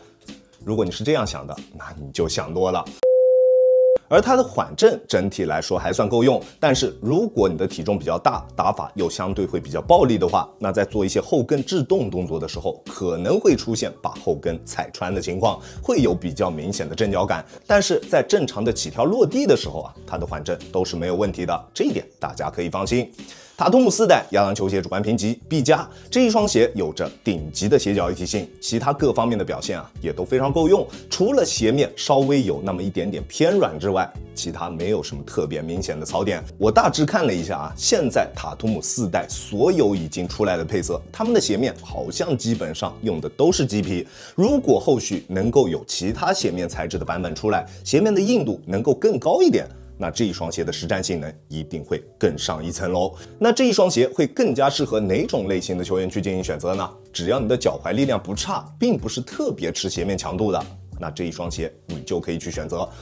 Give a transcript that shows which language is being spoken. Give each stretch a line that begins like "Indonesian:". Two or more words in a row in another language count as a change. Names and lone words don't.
Chinese: 如果你是這樣想的，那你就想多了。而它的緩震整體來說還算夠用，但是如果你的體重比較大，打法又相對會比較暴力的話，那在做一些後跟制動動作的時候，可能會出現把後跟踩穿的情況，會有比較明顯的震腳感。但是在正常的起跳落地的時候它的緩震都是沒有問題的，這一點大家可以放心。塔圖姆4代亞當球鞋主觀評級 B+，這一雙鞋有着頂級的鞋腳一體性，其他各方面的表現也都非常夠用。除了鞋面稍微有那麼一點點偏軟之外，其他沒有什麼特別明顯的槽點。我大致看了一下現在塔圖姆4代所有已經出來的配色，他們的鞋面好像基本上用的都是麂皮。如果後續能夠有其他鞋面材質的版本出來，鞋面的硬度能夠更高一點，那這一雙鞋的實戰性能一定會更上一層樓。那這一雙鞋會更加適合哪種類型的球員去進行選擇呢？只要你的腳踝力量不差，並不是特別吃鞋面強度的，那這一雙鞋你就可以去選擇。